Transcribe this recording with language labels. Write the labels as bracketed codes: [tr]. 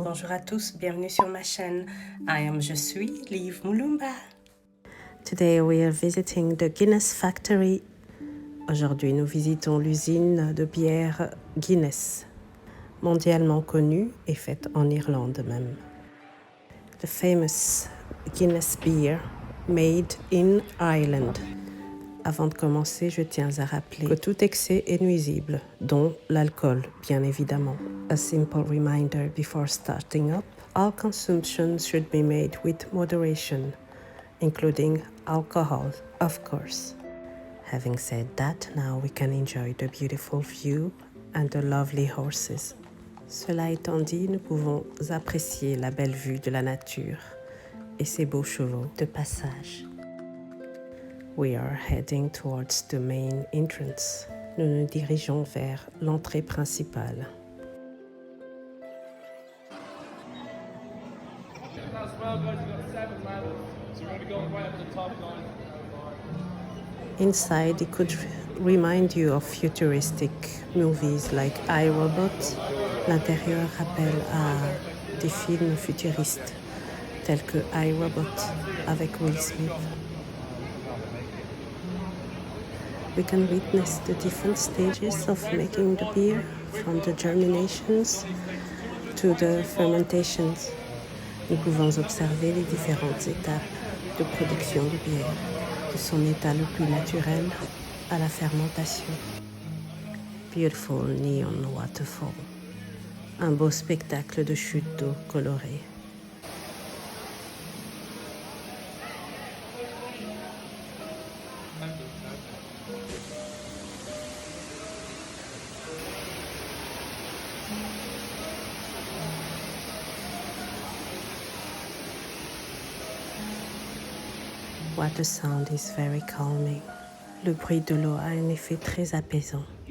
[fr] Bonjour à tous, bienvenue sur ma chaîne. Je suis Liv Mulumba. [en] Today we are visiting the Guinness Factory. [fr] Aujourd'hui, nous visitons l'usine de bière Guinness, mondialement connue et faite en Irlande même. [en] The famous Guinness beer made in Ireland. [fr] Avant de commencer, je tiens à rappeler que tout excès est nuisible, dont l'alcool, bien évidemment. [en] A simple reminder before starting up, all consumption should be made with moderation, including alcohol, of course. Having said that, now we can enjoy the beautiful view and the lovely horses. [fr] Cela étant dit, nous pouvons apprécier la belle vue de la nature et ses beaux chevaux de passage. [en] We are heading towards the main entrance. [fr] Nous nous dirigeons vers l'entrée principale. [en] Inside, it could remind you of futuristic movies like iRobot. [fr] L'intérieur rappelle à des films futuristes tels que iRobot avec Will Smith. [en] We can witness the different stages of making the beer, from the germinations to the fermentations. [fr] Nous pouvons observer les différentes étapes de production de bière, de son état le plus naturel à la fermentation. [en] Beautiful neon waterfall. [fr] Un beau spectacle de chute d'eau colorée. [en] Water sound is very calming. [fr] Le bruit de l'eau a un effet très apaisant.